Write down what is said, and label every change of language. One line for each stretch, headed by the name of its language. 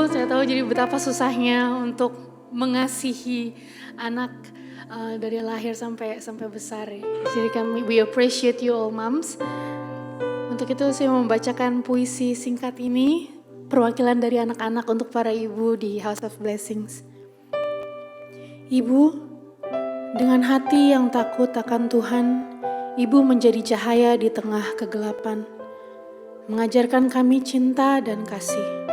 Indonesian: Saya tahu jadi betapa susahnya untuk mengasihi anak dari lahir sampai besar.
English: Jadi we appreciate you all moms.
Indonesian: Untuk itu saya membacakan puisi singkat ini, perwakilan dari anak-anak untuk para ibu di House of Blessings. Ibu, dengan hati yang takut akan Tuhan, Ibu menjadi cahaya di tengah kegelapan, mengajarkan kami cinta dan kasih.